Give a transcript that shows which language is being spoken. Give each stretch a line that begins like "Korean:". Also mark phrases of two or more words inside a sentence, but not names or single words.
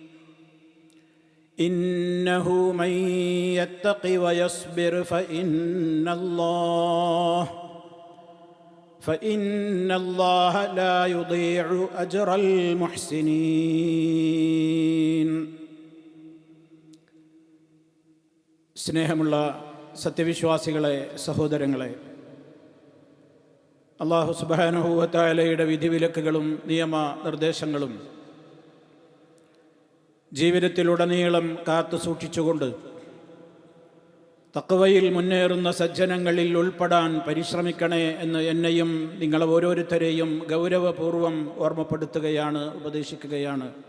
Arabic: إنه من يتق ويصبر فإن الله لا يضيع أجر المحسنين.
Malayalam: സ്നേഹമുള്ള സത്യവിശ്വാസികളെ, സഹോദരങ്ങളെ, അല്ലാഹു
Arabic: سبحانه وتعالى
Malayalam: വിധിവിലക്കുകളും നിയമനിർദ്ദേശങ്ങളും ജീവിതത്തിലുടനീളം കാത്തു സൂക്ഷിച്ചുകൊണ്ട് തഖ്വയിൽ മുന്നേറുന്ന സജ്ജനങ്ങളിൽ ഉൾപ്പെടാൻ പരിശ്രമിക്കണേ എന്ന് എന്നെയും നിങ്ങളെ ഓരോരുത്തരെയും ഗൗരവപൂർവം ഓർമ്മപ്പെടുത്തുകയാണ്, ഉപദേശിക്കുകയാണ്.